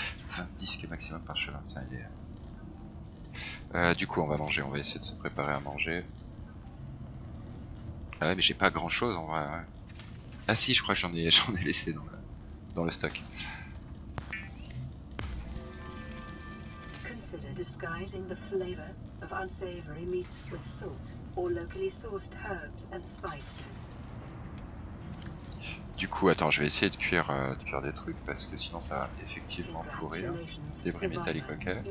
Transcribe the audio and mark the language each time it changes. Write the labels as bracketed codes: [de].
[fr] 20 disques maximum par chemin. Putain, il est... du coup, on va manger. On va essayer de se préparer à manger. Ah ouais, mais j'ai pas grand chose en vrai. Ouais. Ah si, je crois que j'en ai laissé dans le stock. [en] Consider disguising the flavor of unsavory meats with salt or locally sourced herbs and spices. [fr] Du coup, attends, je vais essayer de cuire des trucs parce que sinon ça va effectivement pourrir. Débris métalliques, ok.